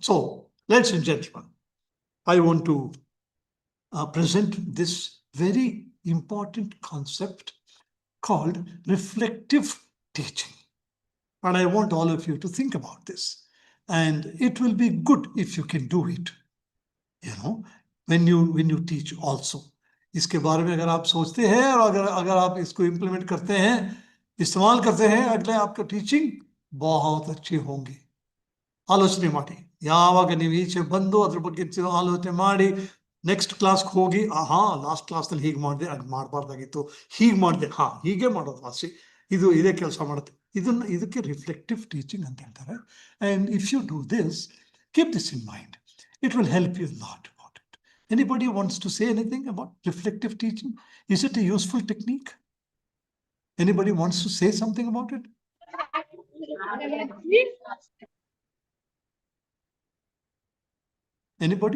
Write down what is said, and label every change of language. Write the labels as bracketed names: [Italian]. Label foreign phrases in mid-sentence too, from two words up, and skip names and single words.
[English] So, ladies and gentlemen, I want to present this very important concept called reflective teaching. And I want all of you to think about this. And it will be good if you can do it. You know, when you teach also. [Hindi] इसके बारे में अगर आप सोचते हैं और अगर आप इसको इम्प्लीमेंट करते हैं, इस्तेमाल करते हैं, अगले आपका टीचिंग बहुत अच्छी होंगी. [Kannada] ಆಲೋಚನೆ ಮಾಡಿ, ಯಾವಾಗ ನೀವು ಈಚೆ ಬಂದು ಅದ್ರ ಬಗ್ಗೆ ಆಲೋಚನೆ ಮಾಡಿ [English] next class [Kannada] ಹೋಗಿ, [English] last class [Kannada] ಹೀಗೆ ಮಾಡಿದೆ, ಅದು ಮಾಡಬಾರ್ದಾಗಿತ್ತು, ಹೀಗೆ ಮಾಡಿದೆ, ಹೀಗೆ ಮಾಡೋದು ವಾಸಿ, ಇದೇ ಕೆಲಸ ಮಾಡುತ್ತೆ. ಇದಕ್ಕೆ [English] reflective teaching [Kannada] ಅಂತ ಹೇಳ್ತಾರೆ. [English] And if you do this, keep this in mind. It will help you a lot about it. Anybody wants to say anything about reflective teaching? Is it a useful technique? Anybody wants to say something about it? Anybody?